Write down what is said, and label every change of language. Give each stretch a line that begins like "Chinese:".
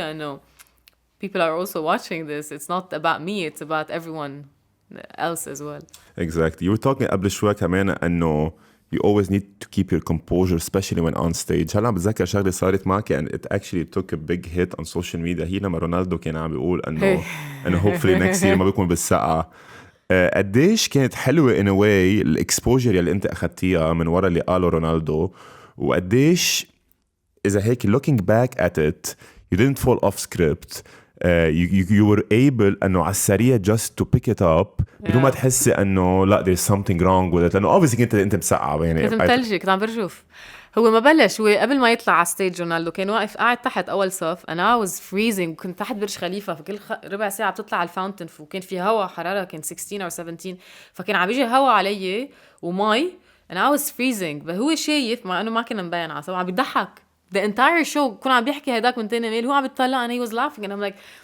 English: I know people are also watching this. It's not about me. It's about everyone else as well. Exactly. You were talking
Arabic: قبل شوي كمان إنه
English: you always need to keep your composure, especially when on stage.
Arabic: هلا بتذكر شغلة صارت معك
English: and it actually took a big hit on social media.
Arabic: هي لما رونالدو كان عم بيقول إنه
English: hopefully next year
Arabic: ما بيكون بالسقعة. قديش كانت حلوة
English: in a way
Arabic: الإكسبوجر يلي أنت أخدتيها من ورا اللي قاله رونالدو وقديش إذا هيك
English: looking back at it you didn't fall off script. You were able
Arabic: انه على السريع
English: just to pick it up
Arabic: بدون ما تحسي انه لا
English: there's something wrong with it
Arabic: لانه
English: obviously
Arabic: انت مسقعه يعني كنت متلجي كنت عم برجف. هو ما بلش هو قبل ما يطلع على ستيج رونالدو كان واقف قاعد تحت اول صف انا
English: was freezing
Arabic: كنت تحت برج خليفه فكل ربع ساعه بتطلع على الفاونتن وكان في هواء حراره كان 16 او 17 فكان عم بيجي هواء علي ومي
English: and I was freezing
Arabic: فهو شايف مع انه ما كنا مبين على عم بيضحك
English: the entire show
Arabic: كنا عم بيحكي هيداك من تاني ميل هو عم بيطلع
English: and he was laughing and I'm like